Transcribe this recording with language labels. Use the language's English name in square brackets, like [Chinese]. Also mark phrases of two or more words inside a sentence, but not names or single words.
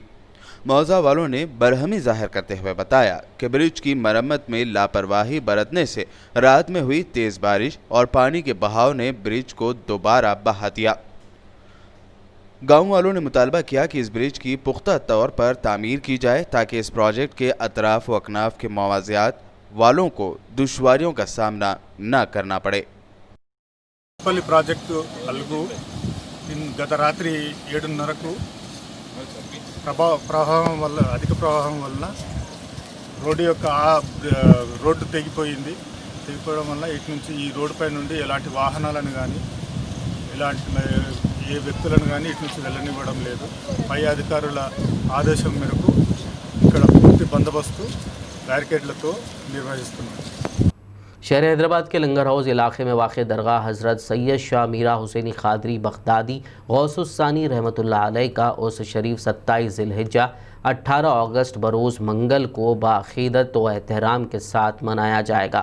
[Urdu] موضوع والوں نے برہمی ظاہر کرتے ہوئے بتایا کہ برج کی مرمت میں لاپرواہی برتنے سے رات میں ہوئی تیز بارش اور پانی کے بہاؤ نے برج کو دوبارہ بہا دیا۔ گاؤں والوں نے مطالبہ کیا کہ اس برج کی پختہ طور پر تعمیر کی جائے تاکہ اس پروجیکٹ کے اطراف و اکناف کے موازیات والوں کو دشواریوں کا سامنا نہ کرنا پڑے۔ [Telugu] కోట్పల్లి ప్రాజెక్టు అలుగు గత రాత్రి 7:30కు అధిక ప్రవాహం వల్ల రోడ్డు తెగిపోవడం వల్ల ఇటు నుంచి ఈ రోడ్డుపై నుండి ఎలాంటి వాహనాలను కానీ ఏ వ్యక్తులను కానీ ఇటు నుంచి వెళ్ళనివ్వడం లేదు। పై అధికారుల ఆదేశం మేరకు ఇక్కడ పూర్తి బందోబస్తు బారికేడ్లతో నిర్వహిస్తున్నాము। [Urdu] شہر حیدرآباد کے لنگر ہاؤس علاقے میں واقع درگاہ حضرت سید شاہ میرا حسینی قادری بغدادی غوث‌الثانی رحمۃ اللہ علیہ کا عرس شریف 27 ذی الحجہ 18 اگست بروز منگل کو بعقیدت و احترام کے ساتھ منایا جائے گا.